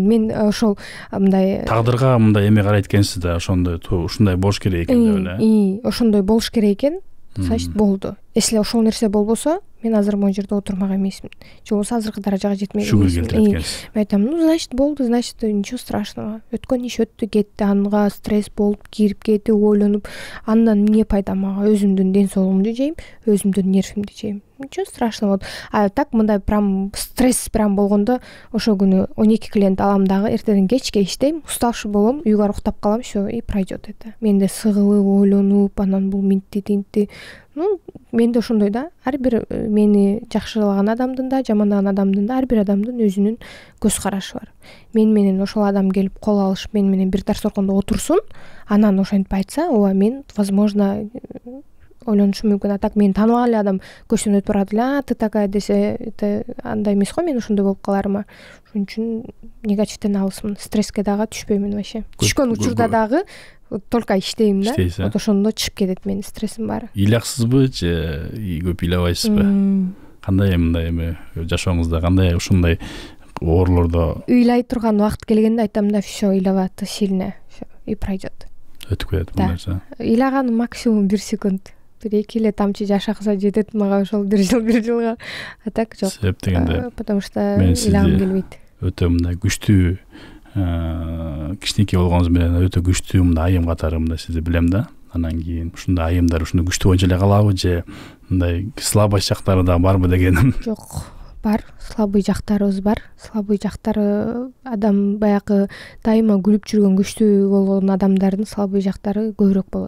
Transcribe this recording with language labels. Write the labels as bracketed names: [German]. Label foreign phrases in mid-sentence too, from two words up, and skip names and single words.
[Kyrgyz] Мен ошол мындай тагдырга мындай эме карайт экенсиз да, ошондой ушундай болуш керек экен деп эле. Ошондой болуш керек экен. Значит, болду. Если ошол нерсе болбосо, мен азыр могу жерде отурмак эмесмин. Же болбосо азыркы даражага жетмеген эмесмин. Шүгүр келтирет экенсиз. Мен айтам, значит, болду, [Russian] значит, ничего страшного. [Kyrgyz] Өткөн иш өттү, кетти, анга стресс болуп, кирип кетип, ойлонуп, андан эмне пайда мага? Өзүмдүн ден соолугумду жейм, өзүмдүн нервимди жейм. [Russian] Ничего страшного. Вот. А так [Kyrgyz] мындай прям стресс прям болгондо ошол күнү 12 клиент алам дагы, эртеден кечке иштейм, уставший болом, үйгө барып уктап калам, [Russian] всё, и пройдет это. [Kyrgyz] Менде сыгылып, ойлонуп, анан бул минтти, тинтти. Менде ошондой да, ар бир мени жакшылаган адамдын да, жамандаган адамдын да, ар бир адамдын өзүнүн көз карашы бар. Мен менен ошол адам келип кол алышып, мен менен бир таш оркондо отурсун, анан ошентип айтса, ооба, мен возможно ойлонушум мүмкүн. А так мен тааныбаган эле адам көчтөн өтүп барат эле, [Russian] ты такая [Kyrgyz] десе, это андай эмес го, мен ошондой болуп каларыма. Ошон үчүн негативден алысмын, стресске дагы түшпөймүн вообще. Түшкөн учурда дагы только иштейм да. Вот ошондо чыгып кетет менин стрессим баары. Ыйлаксызбы же көп ыйлабайсызбы? Кандай мындай эме жашооңузда кандай ушундай оорлордо ыйлай турган убакыт келгенде айтам да, [Russian] всё, ыйлабаты сильно, всё, и пройдет. [Kyrgyz] Өтүп кетет бул нерсе. Ыйлаганым максимум 1 секунд. 1-2 эле тамчы жаш акса жетет мага ошол 1 жылга. А так жок. Себеп дегенде, [Russian] потому что [Kyrgyz] ыйлагым келбейт. Өтө мындай күчтүү кичинекей болгонуңуз менен өтө күчтүү мындай айым катары мындай сизди билем да. Анан кийин ушундай айымдар ушундай күчтүү боюнча эле калабы же мындай слабый жактары да барбы дегеним? Жок, бар, слабый жактарыбыз бар. Слабый жактары адам баягы дайыма күлүп жүргөн күчтүү болгон адамдардын слабый жактары көбүрөөк болот.